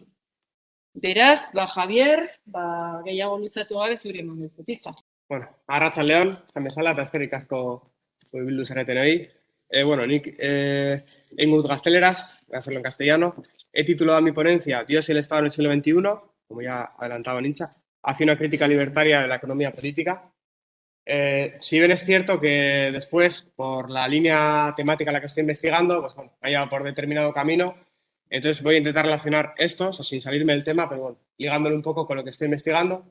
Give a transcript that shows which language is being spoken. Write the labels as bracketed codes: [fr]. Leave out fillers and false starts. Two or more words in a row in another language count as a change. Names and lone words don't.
[eu] Beraz, Javier, gehiago luzatu gabe zure eman dut. Arratsaldean, esan bezala, eta eskerrik asko bildu zareten hori. Nik egingo dut gazteleraz, [es] voy a hacerlo en castellano. He titulado mi ponencia Dios y el Estado en el siglo XXI, como ya adelantaba Nincha, hacia una crítica libertaria de la economía política. Si bien es cierto que después, por la línea temática en la que estoy investigando, me ha llevado por determinado camino, entonces voy a intentar relacionar esto, sin salirme del tema, pero ligándolo un poco con lo que estoy investigando.